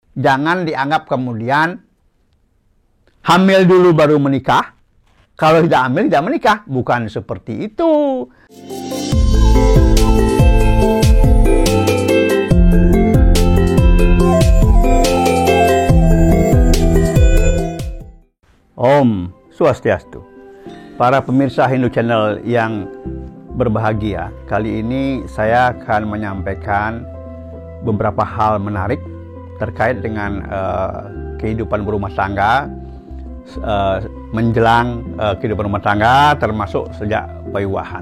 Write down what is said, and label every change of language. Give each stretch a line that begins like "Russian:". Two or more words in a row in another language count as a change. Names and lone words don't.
Indonesian: jangan dianggap kemudian hamil dulu baru menikah. Kalau tidak hamil, tidak menikah. Bukan seperti itu. Om Swastiastu. Para pemirsa Hindu Channel yang berbahagia, kali ini saya akan menyampaikan beberapa hal menarik terkait dengan kehidupan berumah tangga, menjelang kehidupan rumah tangga, termasuk sejak paiwahan.